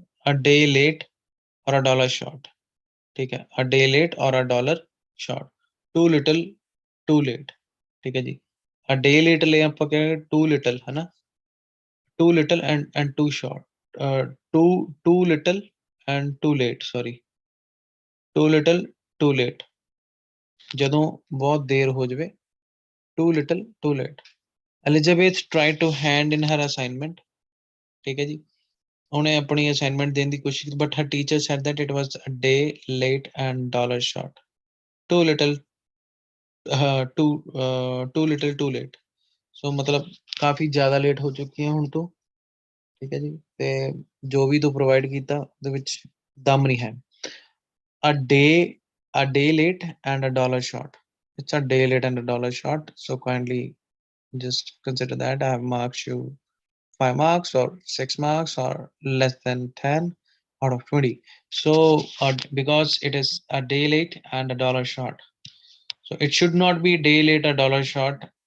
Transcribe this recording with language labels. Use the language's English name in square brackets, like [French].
[English] A day late or a dollar short. [Hindi] ठीक है, [English] a day late or a dollar short. Too little, too late. [Hindi] ठीक है जी, [English] a day late [Punjabi] ले ਆਪਾਂ ਕਹਾਂਗੇ [English] too little [Hindi] है ना, [English] too little and too short. Too little and too late, sorry, too little, too late. [Punjabi] ਜਦੋਂ ਬਹੁਤ ਦੇਰ ਹੋ ਜਾਵੇ, [English] too little, too late. Elizabeth tried to hand in her assignment. [Punjabi] ਠੀਕ ਹੈ ਜੀ, ਉਹਨੇ ਆਪਣੀ ਅਸਾਈਨਮੈਂਟ ਦੇਣ ਦੀ ਕੋਸ਼ਿਸ਼ ਕੀਤੀ, [English] but her teacher said that it was a day late and dollar short. Too little, too little, too late. [Punjabi] So ਮਤਲਬ ਕਾਫੀ ਜ਼ਿਆਦਾ ਲੇਟ ਹੋ ਚੁੱਕੀ ਹੈ ਹੁਣ ਤੋਂ, ਠੀਕ ਹੈ ਜੀ, ਤੇ ਜੋ ਵੀ ਤੂੰ ਪ੍ਰੋਵਾਈਡ ਕੀਤਾ ਉਹਦੇ ਵਿੱਚ ਦਮ ਨਹੀਂ ਹੈ। [English] a day late and a dollar short. It's a day late and a dollar short, so kindly just consider that I have marked you 5 marks or 6 marks or less than 10 out of 20. So because it is a day late and a dollar short, so it should not be day late or dollar short.